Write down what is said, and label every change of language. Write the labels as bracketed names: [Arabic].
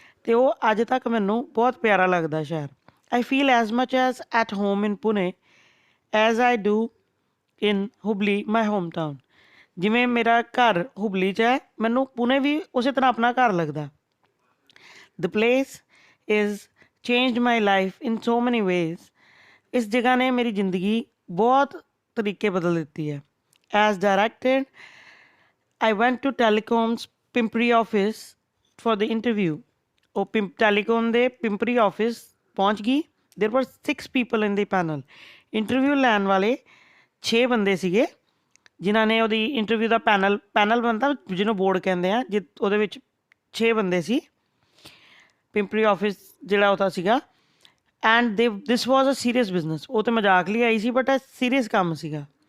[Punjabi] ਤੇ ਉਹ ਅੱਜ ਤੱਕ ਮੈਨੂੰ ਬਹੁਤ ਪਿਆਰਾ ਲੱਗਦਾ ਸ਼ਹਿਰ। [English] I feel as much as at home in Pune as I do in Hubli my home town. [Punjabi] ਜਿਵੇਂ ਮੇਰਾ ਘਰ ਹੁਬਲੀ 'ਚ ਹੈ, ਮੈਨੂੰ ਪੁਣੇ ਵੀ ਉਸੇ ਤਰ੍ਹਾਂ ਆਪਣਾ ਘਰ ਲੱਗਦਾ। [English] The place is changed my life in so many ways. [Punjabi] ਇਸ ਜਗ੍ਹਾ ਨੇ ਮੇਰੀ ਜ਼ਿੰਦਗੀ ਬਹੁਤ ਤਰੀਕੇ ਬਦਲ ਦਿੱਤੀ ਹੈ। [English] As directed I went to Telecom's Pimpri office for the interview. [Punjabi] ਉਹ ਟੈਲੀਕੋਮ ਦੇ ਪਿੰਪਰੀ ਆਫਿਸ ਪਹੁੰਚ ਗਈ। [English] There were 6 people in the panel. [Punjabi] Interview ਲੈਣ ਵਾਲੇ 6 ਬੰਦੇ ਸੀਗੇ, ਜਿਨ੍ਹਾਂ ਨੇ ਉਹਦੀ ਇੰਟਰਵਿਊ ਦਾ ਪੈਨਲ ਬਣਦਾ ਜਿਹਨੂੰ ਬੋਰਡ ਕਹਿੰਦੇ ਆ, ਉਹਦੇ ਵਿੱਚ 6 ਬੰਦੇ ਸੀ। ਪਿੰਪਰੀ ਆਫਿਸ ਜਿਹੜਾ ਉਹਦਾ ਸੀਗਾ [English] And this was a serious business. [Punjabi] ਉਹ ਤਾਂ ਮਜ਼ਾਕ ਲਈ ਆਈ ਸੀ, ਬਟ ਇਹ ਸੀਰੀਅਸ ਕੰਮ ਸੀਗਾ।